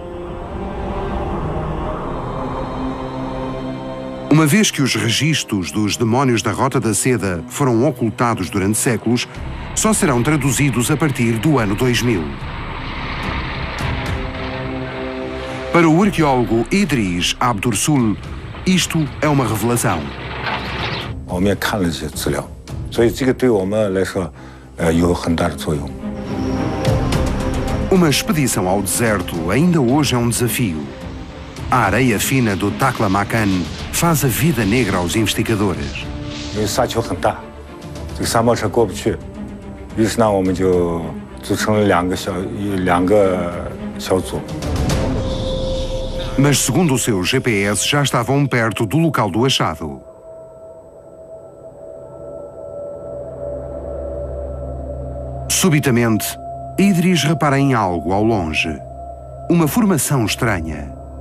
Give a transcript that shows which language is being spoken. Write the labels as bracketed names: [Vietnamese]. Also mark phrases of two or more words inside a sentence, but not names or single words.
[Portuguese] Uma vez que os registros dos demónios da Rota da Seda foram ocultados durante séculos, só serão traduzidos a partir do ano 2000. Para o arqueólogo Idris Abdursul, isto é uma revelação. [Chinese] 我们也看了这些资料，所以这个对我们来说，有很大的作用。 [Portuguese] Uma expedição ao deserto ainda hoje é um desafio. A areia fina do Taklamakan faz a vida negra aos investigadores. [Chinese] 因为沙丘很大，这个沙漠车过不去，于是呢，我们就组成了两个小组。 [Portuguese] Mas segundo o seu GPS, já estavam perto do local do achado. Subitamente, Idris repara em algo ao longe. Uma formação estranha.